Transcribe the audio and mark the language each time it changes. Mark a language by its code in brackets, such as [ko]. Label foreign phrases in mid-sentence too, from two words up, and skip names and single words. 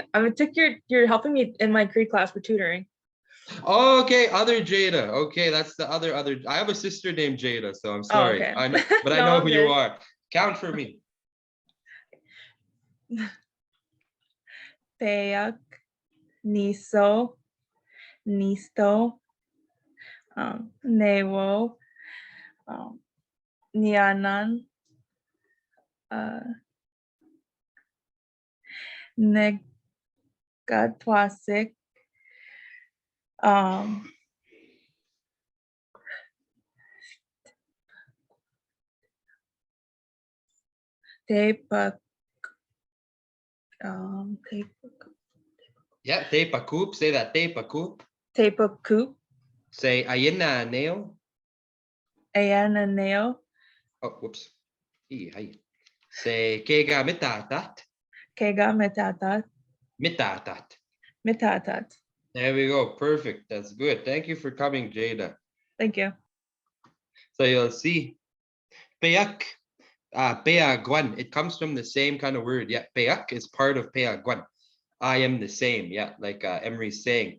[en] I think you're helping me in my Cree class for tutoring. Oh, okay, other Jada. Okay, that's the other. I have a sister named Jada, so I'm sorry. okay. I know, but I No, know I'm who you good. are. Count for me. [cr] Peak, niso, nisto, newo, nianan, negatwasik, tepa, Yeah, tepa koop. [en] Say that [cr] tepa koop. tepa koop, Say ayina neo. ayananeo, [en] Oh, whoops. Hi. [cr] Say kega mitatat. Kega mitatat. Mitatat. Mitatat. [en] There we go. Perfect. That's good. Thank you for coming, Jada. Thank you. So you'll see. Payak. [cr] Peaguan. [en] It comes from the same kind of word. Yeah. Payak is part of peaguan. I am the same. Yeah. Like Emery's saying.